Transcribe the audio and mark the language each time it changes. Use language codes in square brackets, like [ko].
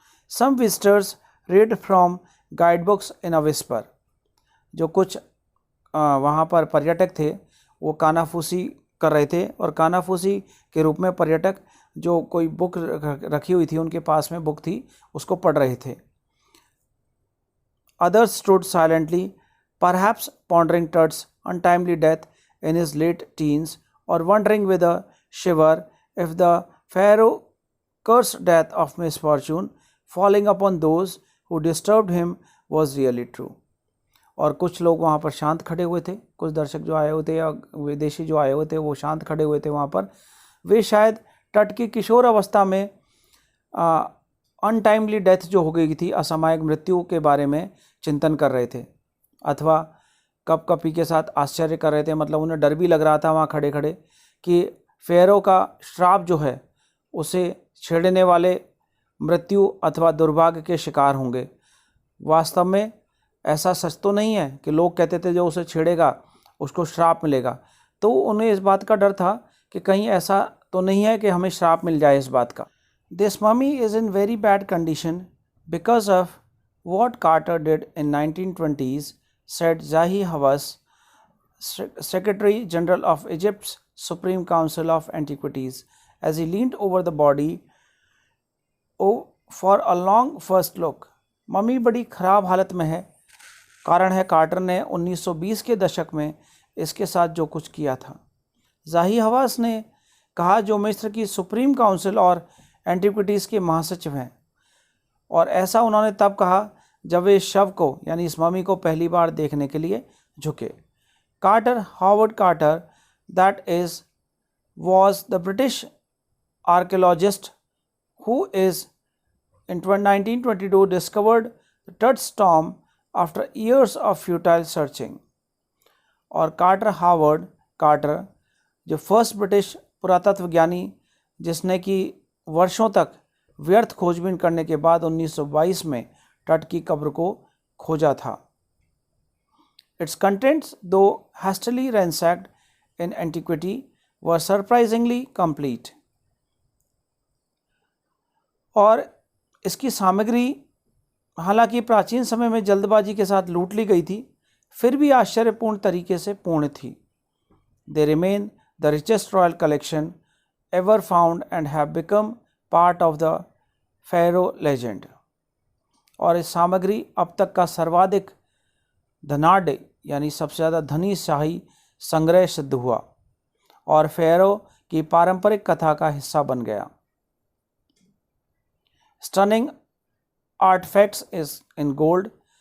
[en] Some visitors read from guidebooks in a whisper. [hi] जो कुछ वहाँ पर पर्यटक थे वो कानाफूसी कर रहे थे और कानाफूसी के रूप में पर्यटक जो कोई बुक रखी हुई थी, उनके पास में बुक थी, उसको पढ़ रहे थे। [en] Others stood silently, perhaps pondering Tut's untimely death in his late teens or wondering with a shiver if the Pharaoh cursed death of misfortune falling upon those who disturbed him was really true. [hi] और कुछ लोग वहाँ पर शांत खड़े हुए थे, कुछ दर्शक जो आए हुए थे या विदेशी जो आए हुए थे वो शांत खड़े हुए थे वहाँ पर। वे शायद टट की किशोर अवस्था में [en] untimely death [hi] जो हो गई थी, असामयिक मृत्यु के बारे में चिंतन कर रहे थे अथवा कपकपी के साथ आश्चर्य कर रहे थे। मतलब उन्हें डर भी लग रहा था वहाँ खड़े खड़े कि फेरो का श्राप जो है उसे छेड़ने वाले मृत्यु अथवा दुर्भाग्य के शिकार होंगे। वास्तव में ऐसा सच तो नहीं है कि लोग कहते थे जो उसे छेड़ेगा उसको श्राप मिलेगा, तो उन्हें इस बात का डर था कि कहीं ऐसा तो नहीं है कि हमें श्राप मिल जाए इस बात का। [en] This mummy is in very bad condition because of what Carter did in 1920s, said Zahi Hawass, Secretary General of Egypt's Supreme Council of Antiquities, as he leaned over the body for a long first look. [hi] Mummy बड़ी ख़राब हालत में है। कारण है quarter ने 1920 के दशक में इसके साथ जो कुछ किया था। ज़ाही हवास ने कहा, जो मिस्र की सुप्रीम काउंसिल और एंटीक्विटीज़ के महासचिव हैं, और ऐसा उन्होंने तब कहा जब वे शव को यानी इस मम्मी को पहली बार देखने के लिए झुके। [en] Carter, Howard Carter, that is was the British archaeologist who is in 1922 discovered Tut's tomb after years of futile searching. [hi] और कार्टर, हावर्ड कार्टर, जो फर्स्ट ब्रिटिश पुरातत्वज्ञानी जिसने कि वर्षों तक व्यर्थ खोजबीन करने के बाद 1922 में टट की कब्र को खोजा था। [en] Its contents, though hastily ransacked in antiquity, were surprisingly complete. [hi] और इसकी सामग्री हालांकि प्राचीन समय में जल्दबाजी के साथ लूट ली गई थी, फिर भी आश्चर्यपूर्ण तरीके से पूर्ण थी। [en] They remain the richest royal collection ever found and have become part of the Pharaoh legend. [hi] और इस सामग्री अब तक का सर्वाधिक धनाढ्य यानी सबसे ज़्यादा धनी शाही संग्रह सिद्ध हुआ और फेरो की पारंपरिक कथा का हिस्सा बन गया. [en] Stunning artifacts is in gold.